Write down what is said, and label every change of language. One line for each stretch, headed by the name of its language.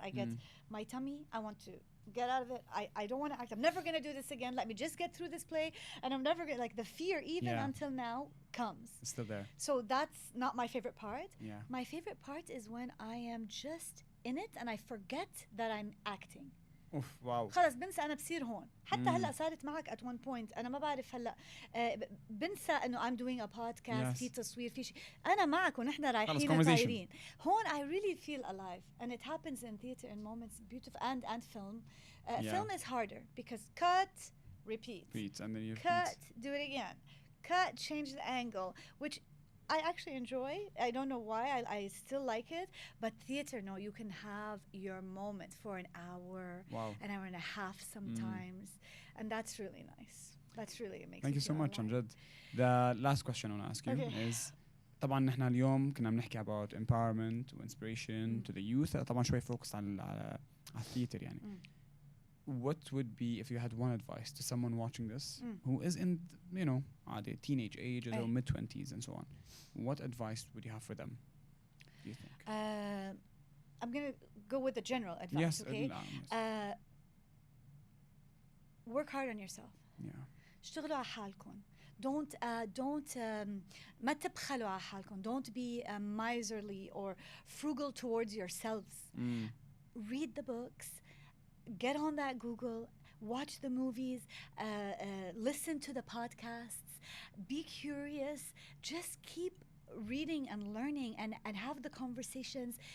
English: I get my tummy, I want to get out of it. I don't want to act. I'm never going to do this again. Let me just get through this play. And I'm never going to, like, the fear, even until now, comes. It's still there. So that's not my favorite part. Yeah. My favorite part is when I am just in it and I forget that I'm acting.
Arabic: اوف واو. خلص بنسى أنا بصير هون. حتى هلا صارت معك
English: at one point.
Arabic: أنا ما بعرف هلا بنسى إنه
English: I'm doing a podcast.
Arabic: في تصوير في شيء. أنا معك ونحن رايحين طايرين.
English: هون I really feel alive, and it happens in theater in moments beautiful and film. Film is harder because cut, repeat. And then you cut, do it again. Cut, change the angle, which I actually enjoy. I don't know why. I still like it. But theater, no, you can have your moment for an hour, an hour and a half sometimes. And that's really nice. That's really amazing. Thank you so much, Amjad. The last question I want to ask you is,
Arabic: طبعا نحن اليوم كنا بنحكي
English: about empowerment و inspiration to the youth.
Arabic: طبعا شوي focused على theater يعني.
English: What would be, if you had one advice to someone watching this who is in, you know, the teenage age or mid-20s and so on, what advice would you have for them, do you think? I'm going to go with the general advice, okay? Yes. Work hard on yourself. Yeah.
Arabic: اشتغلوا على حالكم. Don't ما تبخلوا على حالكم.
English: Don't be miserly or frugal towards yourselves. Read the books. Get on that Google, watch the movies, listen to the podcasts, be curious, just keep reading and learning and have the conversations.